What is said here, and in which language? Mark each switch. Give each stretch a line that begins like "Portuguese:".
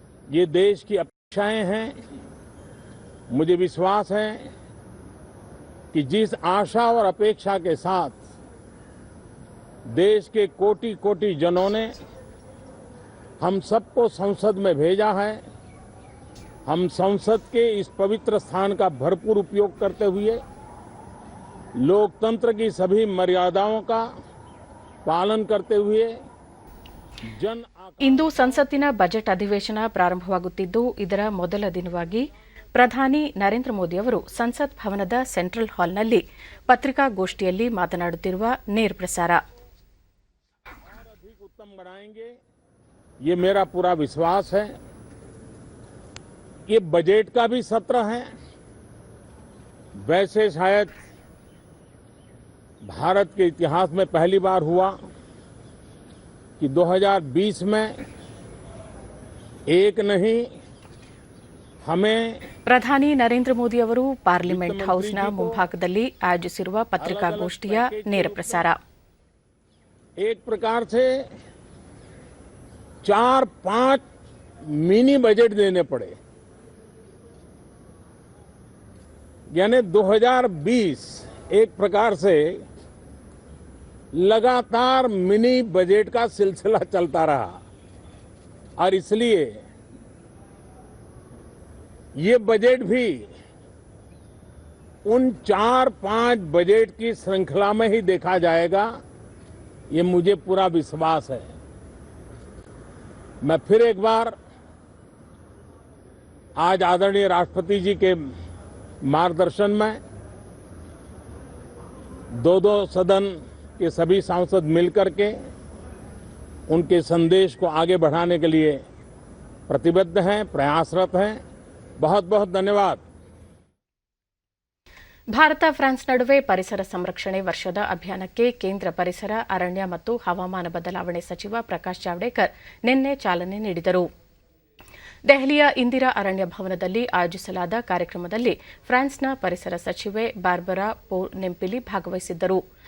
Hindi: ये देश की अपेक्षाएं हैं. मुझे विश्वास है कि जिस आशा और अपेक्षा के साथ देश के कोटि कोटि जनों ने हम सबको संसद में भेजा है, हम संसद के इस पवित्र स्थान का भरपूर उपयोग करते हुए लोकतंत्र की सभी मर्यादाओं का पालन करते हुए
Kannada: ಇಂದು ಸಂಸತ್ತಿನ ಬಜೆಟ್ ಅಧಿವೇಶನ ಪ್ರಾರಂಭವಾಗುತ್ತಿದ್ದು, ಇದರ ಮೊದಲ ದಿನವಾಗಿ ಪ್ರಧಾನಿ ನರೇಂದ್ರ ಮೋದಿ ಅವರು ಸಂಸತ್ ಭವನದ ಸೆಂಟ್ರಲ್ ಹಾಲ್ನಲ್ಲಿ ಪತ್ರಿಕಾಗೋಷ್ಠಿಯಲ್ಲಿ ಮಾತನಾಡುತ್ತಿರುವ ನೇರ ಪ್ರಸಾರ.
Hindi: अधिक उत्तम बनाएंगे, ये मेरा पूरा विश्वास है. ये बजट का भी सत्र है. वैसे शायद भारत के इतिहास में पहली बार हुआ कि 2020 में एक नहीं हमें
Kannada: ಪ್ರಧಾನಿ ನರೇಂದ್ರ ಮೋದಿ ಅವರು ಪಾರ್ಲಿಮೆಂಟ್ ಹೌಸ್ನ ಮುಂಭಾಗದಲ್ಲಿ ಆಯೋಜಿಸಿರುವ ಪತ್ರಿಕಾಗೋಷ್ಠಿಯ ನೇರ ಪ್ರಸಾರ.
Hindi: एक प्रकार से 4-5 मिनी बजट देने पड़े. यानी 2020 एक प्रकार से लगातार मिनी बजट का सिलसिला चलता रहा और इसलिए ये बजट भी उन 4-5 बजट की श्रृंखला में ही देखा जाएगा. ये मुझे पूरा विश्वास है. मैं फिर एक बार आज आदरणीय राष्ट्रपति जी के मार्गदर्शन में दो सदन के सभी सांसद मिलकर के उनके संदेश को आगे बढ़ाने के लिए प्रतिबद्ध हैं, प्रयासरत हैं. बहुत बहुत धन्यवाद.
Kannada: ಭಾರತ ಫ್ರಾನ್ಸ್ ನಡುವೆ ಪರಿಸರ ಸಂರಕ್ಷಣೆ ವರ್ಷದ ಅಭಿಯಾನಕ್ಕೆ ಕೇಂದ್ರ ಪರಿಸರ, ಅರಣ್ಯ ಮತ್ತು ಹವಾಮಾನ ಬದಲಾವಣೆ ಸಚಿವ ಪ್ರಕಾಶ್ ಜಾವಡೇಕರ್ ನಿನ್ನೆ ಚಾಲನೆ ನೀಡಿದರು. ದೆಹಲಿಯ ಇಂದಿರಾ ಅರಣ್ಯ ಭವನದಲ್ಲಿ ಆಯೋಜಿಸಲಾದ ಕಾರ್ಯಕ್ರಮದಲ್ಲಿ ಫ್ರಾನ್ಸ್ನ ಪರಿಸರ ಸಚಿವೆ ಬಾರ್ಬರಾ ಪೋರ್ ನೆಂಪಿಲಿ ಭಾಗವಹಿಸಿದ್ದರು.